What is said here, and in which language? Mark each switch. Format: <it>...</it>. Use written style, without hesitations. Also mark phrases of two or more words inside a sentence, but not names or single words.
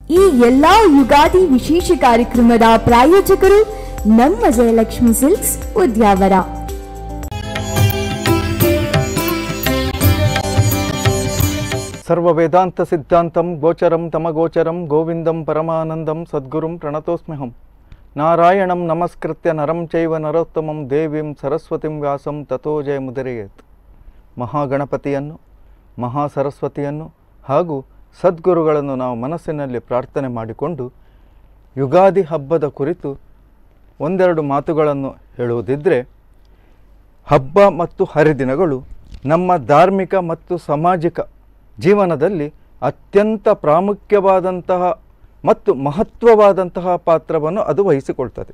<kn>ಈ ಎಲ್ಲಾ ಯುಗಾದಿ ವಿಶೇಷ ಕಾರ್ಯಕ್ರಮದ ಪ್ರಾಯೋಜಕರು ನಮ್ಮ ಜಯಲಕ್ಷ್ಮಿ ಸಿಲ್ಕ್ಸ್ ಉದ್ಯಾವರ.</kn> <sa>ಸರ್ವ ವೇದಾಂತ ಸಿದ್ಧಾಂತಂ ಗೋಚರಂ ತಮಗೋಚರಂ ಗೋವಿಂದಂ ಪರಮಾನಂದಂ ಸದ್ಗುರುಂ ಪ್ರಣತೋಸ್ಮ್ಯಹಂ. ನಾರಾಯಣಂ ನಮಸ್ಕೃತ್ಯ ನರಂ ಚೈವ ನರೋತ್ತಮಂ ದೇವೀಂ ಸರಸ್ವತಿಂ ವ್ಯಾಸಂ ತಥೋ ಜಯಮುದರಿಯೇತ್.</sa> <kn>ಮಹಾಗಣಪತಿಯನ್ನು, ಮಹಾಸರಸ್ವತಿಯನ್ನು ಹಾಗೂ ಸದ್ಗುರುಗಳನ್ನು ನಾವು ಮನಸ್ಸಿನಲ್ಲಿ ಪ್ರಾರ್ಥನೆ ಮಾಡಿಕೊಂಡು ಯುಗಾದಿ ಹಬ್ಬದ ಕುರಿತು ಒಂದೆರಡು ಮಾತುಗಳನ್ನು ಹೇಳುವುದಿದ್ದರೆ, ಹಬ್ಬ ಮತ್ತು ಹರಿದಿನಗಳು ನಮ್ಮ ಧಾರ್ಮಿಕ ಮತ್ತು ಸಾಮಾಜಿಕ ಜೀವನದಲ್ಲಿ ಅತ್ಯಂತ ಪ್ರಾಮುಖ್ಯವಾದಂತಹ ಮತ್ತು ಮಹತ್ವವಾದಂತಹ ಪಾತ್ರವನ್ನು ಅದು ವಹಿಸಿಕೊಳ್ತದೆ.</kn>